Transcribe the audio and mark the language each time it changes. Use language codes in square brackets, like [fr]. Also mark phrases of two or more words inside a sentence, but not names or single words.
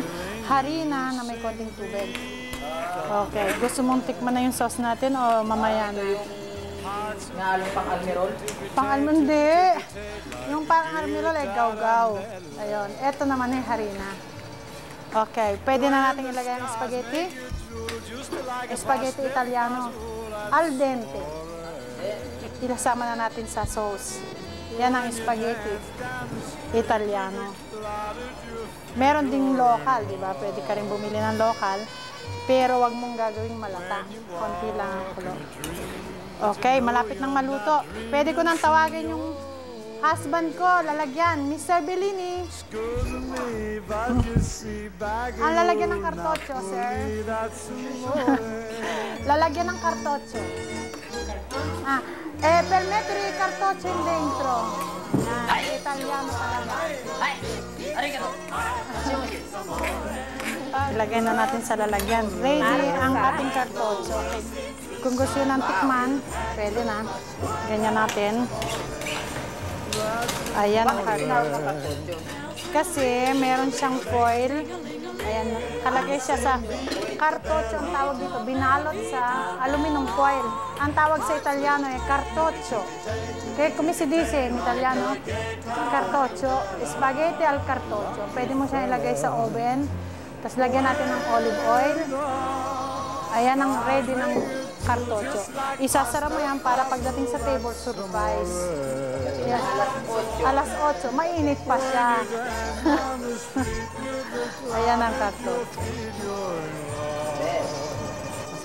[tl] Harina na may konting tubig. Okay, gusto mong tikman na yung sauce natin o mamaya na? Naalong pang almirol? Pang-almundi. Yung pang-almirol ay gaw-gaw. Ayun, eto naman ay harina. Okay, pwede na natin ilagay ang spaghetti. [it] Spaghetti Italiano. Al dente. [tl] Ilasama na natin sa sauce. Yan ang spaghetti Italiano. Meron ding local, di ba? Pwede ka rin bumili ng local. Pero wag mong gagawing malata. Konti lang ang kulo. Okay, malapit nang maluto. Pwede ko nang tawagin yung husband ko, lalagyan. Mr. Bellini. Ang lalagyan ng cartoccio, sir. Lalagyan ng cartoccio. [it] Per mettere il cartoccio in dentro. [tl] Italiano talaga. Ay! Arigato! Ilagay na natin sa lalagyan. Ready ang ating cartoccio. Okay. Kung gusto nyo ng tikman, pwede na. Ganyan natin. Ayan ang cartoccio. Kasi meron siyang foil. Ayan, kalagay siya sa cartoccio ang tawag dito. Binalot sa [en] aluminum foil. [tl] Ang tawag sa Italiano ay cartoccio. [it] Okay, come si dice in Italiano? [tl] Cartoccio. [it] Spaghetti al cartoccio. [tl] Pwede mo siya ilagay sa oven. Tapos lagyan natin ng [en] olive oil. [tl] Ayan ang ready ng cartoccio. Isasara mo yan para pagdating sa table, surprise. Yan. Alas 8. Mainit pa siya. Ayan ang cartoccio.